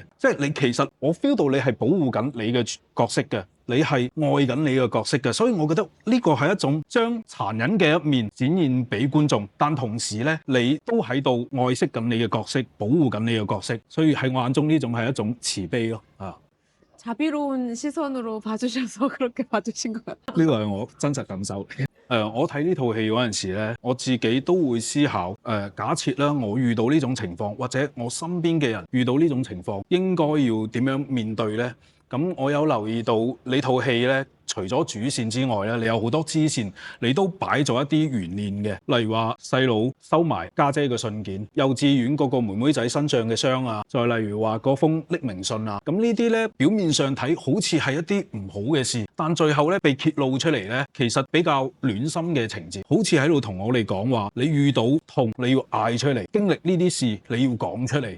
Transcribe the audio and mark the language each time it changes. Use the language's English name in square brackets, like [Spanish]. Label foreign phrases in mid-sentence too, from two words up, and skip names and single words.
[Cantonese] 即係你其實我 feel 到你係保護緊你嘅角色嘅。你係愛緊你嘅角色嘅，所以我覺得呢個係一種將殘忍嘅一面展現俾觀眾，但同時咧，你都喺度愛惜緊你嘅角色，保護緊你嘅角色，所以喺我眼中呢種係一種慈悲咯。 [Korean] 자비로운 시선으로 봐주셔서 그렇게 봐주신 것 같아요. [Cantonese] 呢個係我真實感受。我睇呢套戲嗰陣時咧，我自己都會思考，假設啦，我遇到呢種情況，或者我身邊嘅人遇到呢種情況，應該要點樣面對呢？咁我有留意到你套戲咧，除咗主線之外咧，你有好多支線，你都擺咗一啲懸念嘅，例如話細佬收埋家姐嘅信件，幼稚園嗰個妹妹仔身上嘅傷啊，再例如話嗰封匿名信啊，咁呢啲咧表面上睇好似係一啲唔好嘅事，但最後咧被揭露出嚟咧，其實比較暖心嘅情節，好似喺度同我哋講話，你遇到痛你要嗌出嚟，經歷呢啲事你要講出嚟。